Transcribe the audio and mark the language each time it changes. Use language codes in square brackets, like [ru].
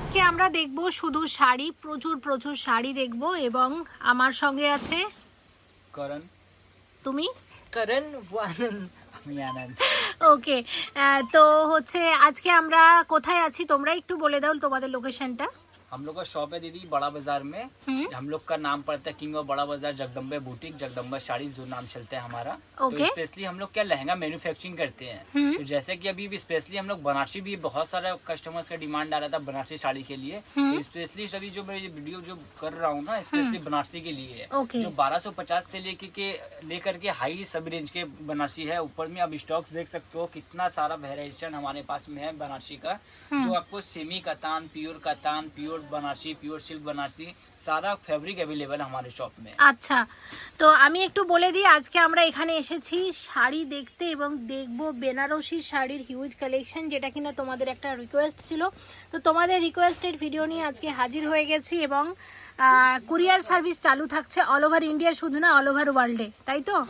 [bn] আমরা দেখব শুধু শাড়ি, প্রচুর প্রচুর শাড়ি দেখব। এবং আমার সঙ্গে আছে করণ। তুমি? করণ ওয়ানন। আমি আনন্দ। ওকে, তো হচ্ছে আজকে আমরা কোথায় আছি তোমরা একটু বলে দাও তোমাদের লোকেশনটা। [hi] हम लोग का शॉप है दीदी बड़ा बाजार में। हम लोग का नाम पड़ता है किंग ऑफ बड़ा बाजार जगदम्बे बुटीक, जगदम्बा साड़ी जो नाम चलता है हमारा। [en] Okay. [hi] तो स्पेशली हम लोग क्या लहंगा मैन्युफैक्चरिंग करते हैं। तो जैसे कि अभी भी स्पेशली हम लोग बनारसी भी बहुत सारा कस्टमर्स का डिमांड आ रहा था बनारसी साड़ी के लिए। तो स्पेशली सभी जो मैं ये वीडियो जो कर रहा हूँ ना स्पेशली बनारसी के लिए है। [en] Okay. [hi] जो 1250 से लेकर के हाई सब रेंज के बनारसी है। ऊपर में आप स्टॉक देख सकते हो कितना सारा वेरिएशन हमारे पास में है बनारसी का। जो आपको semi कतान, pure Banarasi, pure silk Banarasi सारा फैब्रिक अवेलेबल है हमारे शॉप में। [bn] আচ্ছা, তো আমি একটু বলে দিই আজকে আমরা এখানে এসেছি শাড়ি দেখতে এবং দেখব বেনারসি শাড়ির হিউজ কালেকশন, যেটা কিনা তোমাদের একটা রিকোয়েস্ট ছিল। তো তোমাদের রিকোয়েস্টেড ভিডিও নিয়ে আজকে হাজির হয়ে গেছি এবং কুরিয়ার সার্ভিস চালু থাকছে অল ওভার ইন্ডিয়া, শুধু না অল ওভার ওয়ার্ল্ডে, তাই তো?